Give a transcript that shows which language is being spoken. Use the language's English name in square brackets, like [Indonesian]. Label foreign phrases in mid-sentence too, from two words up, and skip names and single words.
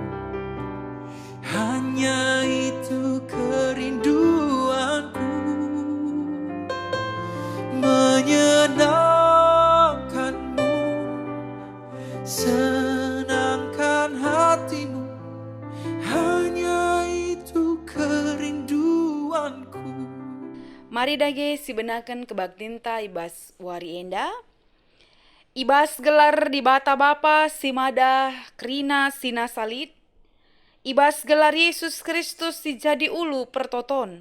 [Indonesian] Hanya itu kerinduanku, menyenangkan-Mu, senangkan hatimu. Hanya itu kerinduanku. [Batak Karo] Mari dage sibenaken kebaktinta ibas wari enda. Ibas gelar di bata bapa simada krina sina salit. Ibas gelar Yesus Kristus si jadi ulu pertoton.